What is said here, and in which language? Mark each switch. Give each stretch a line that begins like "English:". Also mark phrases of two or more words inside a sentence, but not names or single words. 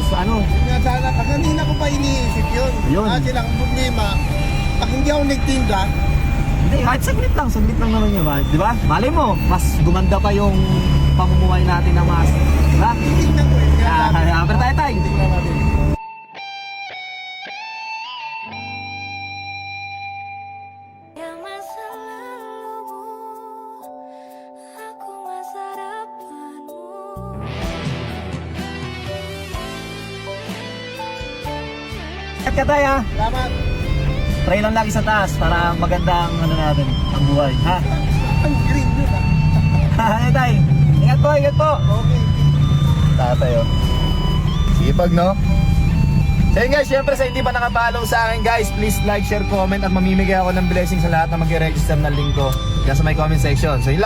Filipino: Kaya sana, kanina ko pa iniisip yun. Yun. Kasi lang ang problema, pag hindi ako nagtinda, Hindi, kahit saglit lang naman yun, di ba? Malay mo, mas gumanda pa yung pamumuhay natin ng mas. Diba? titignan ko eh. Pero tayo, Tay. Tignan natin.
Indonesian: Yang masa lalumu, aku masa depanmu.
Filipino: Ingat ka, Tay, ha? Salamat. Pray lang lagi sa taas para maganda ang ano natin, ang buhay, ha? Ang green yun ah. Tay, ingat po. Okay. Tatay, oh. Sipag, no? So yun, guys, syempre sa hindi pa nakapollow sa akin, guys,
English: please like, share, comment
Filipino: at mamimigay ako ng blessing sa lahat na mag-register ng link ko dyan sa
English: my comment section.